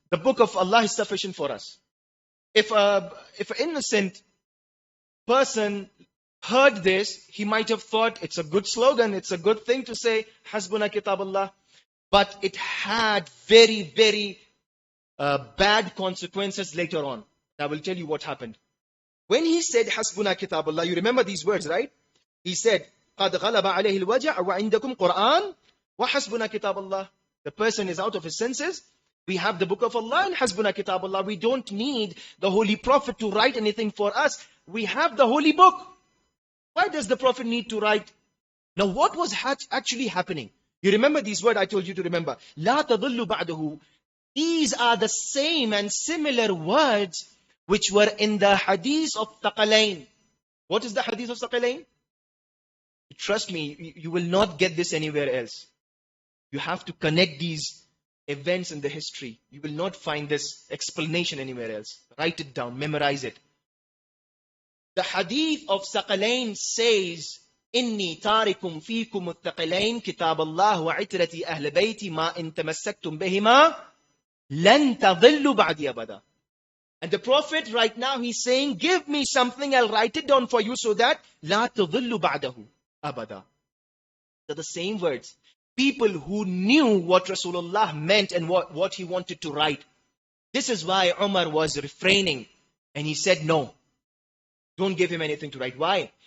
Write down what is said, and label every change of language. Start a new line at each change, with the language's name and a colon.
English: The book of Allah is sufficient for us. If an innocent person heard this, he might have thought it's a good slogan, it's a good thing to say,
Arabic: Hasbuna Kitab Allah.
English: But it had very, very bad consequences later on. I will tell you what happened. When he said
Arabic: Hasbuna Kitab Allah,
English: you remember these words, right? He said,
Arabic: قَدْ غَلَبَ عَلَيْهِ الْوَجَعُ وَعِنْدَكُمْ قُرْآنٌ وَحَسْبُنَا كِتَابَ اللَّهِ.
English: The person is out of his senses. We have the book of Allah and
Arabic: Hasbuna Kitab Allah.
English: We don't need the Holy Prophet to write anything for us. We have the Holy Book. Why does the Prophet need to write? Now what was actually happening? You remember these words I told you to remember.
Arabic: لَا تَضِلُّ بَعْدَهُ.
English: These are the same and similar words which were in the hadith of Thaqalain. What is the hadith of Thaqalain? Trust me, you will not get this anywhere else. You have to connect these events in the history. You will not find this explanation anywhere else. Write it down, memorize it. The hadith of Thaqalain says,
Arabic: إني تاركم فيكم الثقلين كتاب الله وعترتي أهل بيتي ما إن تمسكتم بهما لن تضلوا بعدي أبدا.
English: And the Prophet right now, he's saying, give me something, I'll write it down for you so that
Arabic: لا تضلوا بعده أبدا.
English: They're the same words. People who knew what Rasulullah meant and what he wanted to write. This is why Umar was refraining. And he said, no, don't give him anything to write. Why?